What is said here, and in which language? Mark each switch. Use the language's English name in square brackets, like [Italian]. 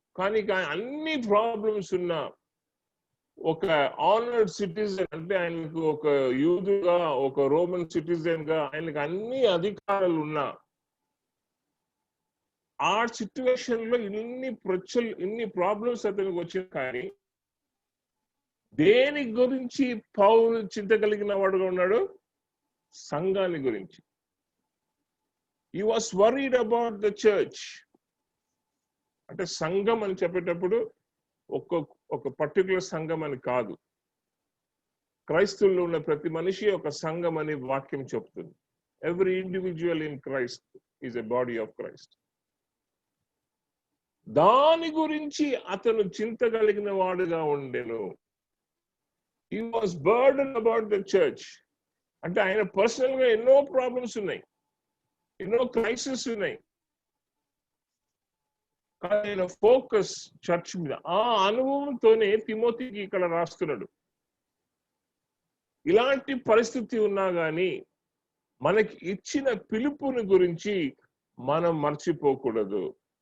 [Telugu] కానీ అన్ని ప్రాబ్లమ్స్ ఉన్న ఒక ఆనర్డ్ సిటిజన్, అంటే ఆయనకు ఒక యూదుగా, ఒక రోమన్ సిటిజన్ గా ఆయనకు అన్ని అధికారాలు ఉన్నా, ఆ సిచ్యువేషన్ లో ఇన్ని ప్రాబ్లమ్స్ అతనికి వచ్చింది. కానీ దేని గురించి పౌలు చింత కలిగిన వాడుగా ఉన్నాడు? సంఘాన్ని గురించి. [English] He was worried about the church. [Telugu] అంటే సంఘం అని చెప్పేటప్పుడు ఒక పర్టికులర్ సంఘం అని కాదు. క్రైస్తవుల్లో ఉన్న ప్రతి మనిషి ఒక సంఘం అని వాక్యం చెప్తుంది. [English] Every individual in Christ is a body of Christ. [Telugu] దాని గురించి అతను చింత కలిగిన వాడుగా ఉండెను. [English] He was burdened about the church. [Telugu] అంటే ఆయన పర్సనల్ గా ఎన్నో ప్రాబ్లమ్స్ ఉన్నాయి, ఎన్నో క్రైసిస్ ఉన్నాయి. ఆయన ఫోకస్ చర్చ్ మీద. ఆ అనుభవంతోనే తిమోతికి ఇక్కడ రాస్తున్నాడు. ఇలాంటి పరిస్థితి ఉన్నా గాని మనకి ఇచ్చిన పిలుపుని గురించి మనం మర్చిపోకూడదు.